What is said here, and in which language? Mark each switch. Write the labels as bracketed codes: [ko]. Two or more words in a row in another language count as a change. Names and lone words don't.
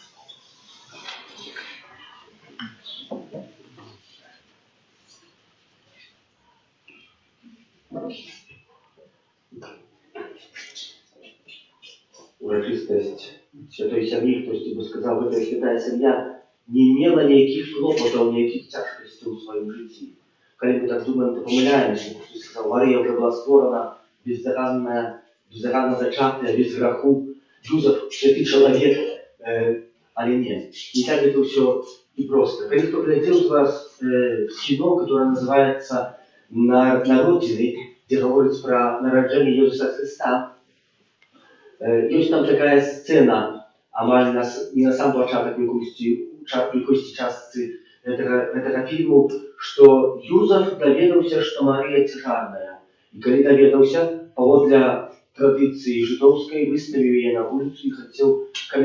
[be] Урачыстасць святой сям'і, хтосьці бы сказаў, гэта святая сям'я не мела ніякіх клопатаў, ніякіх цяжкасцей у сваім жыцці. Калі мы так думаем, то памыляемся. Хтось сказаў, Марія ўжо была створана, бездоганна зачатая, без граху. Юзеф святы чалавек, але не. Не так это ўсё і проста. Калі хто глядзеў з вас кіно, [ru] которое называется «Народины», где говорится про нараджэнне Иисуса Христа, [be] ёсць там такая сцена, амаль не на сам пачатак якойсьці частцы гэтага фільму, што Юзеф даведаўся, што Марыя цяжарная. І калі даведаўся, паводле традыцыі жыдоўскай выставіў яе на вуліцу і хацеў каменаваць.